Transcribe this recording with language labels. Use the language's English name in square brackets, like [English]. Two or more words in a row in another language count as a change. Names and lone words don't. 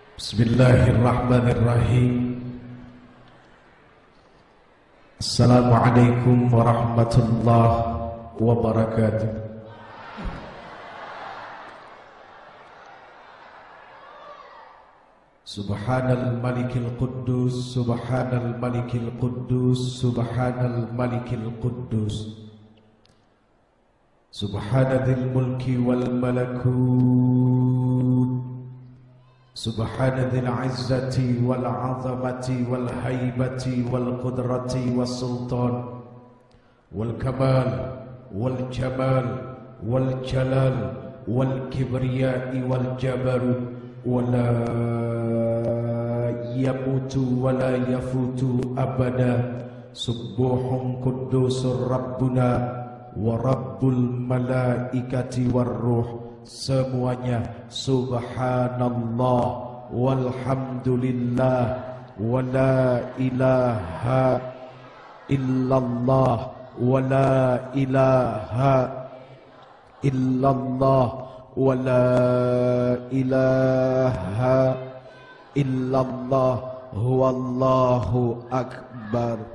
[Arabic] بسم الله الرحمن الرحيم. السلام عليكم ورحمة الله وبركاته. سبحان الملك القدوس، سبحان الملك القدوس، سبحان الملك القدوس, subhanal malikil quddus, سبحان ذي الملك والملكوت، سبحان ذي العزة والعظمة والهيبة والقدرة والسلطان والكمال والجمال والجلال والكبرياء والجبروت، ولا يموت ولا يفوت أبدا. سبوح قدوس ربنا ورب الملائكة والروح. Semuanya سبحان الله والحمد لله ولا إله إلا الله ولا إله إلا الله ولا إله إلا الله هو الله أكبر.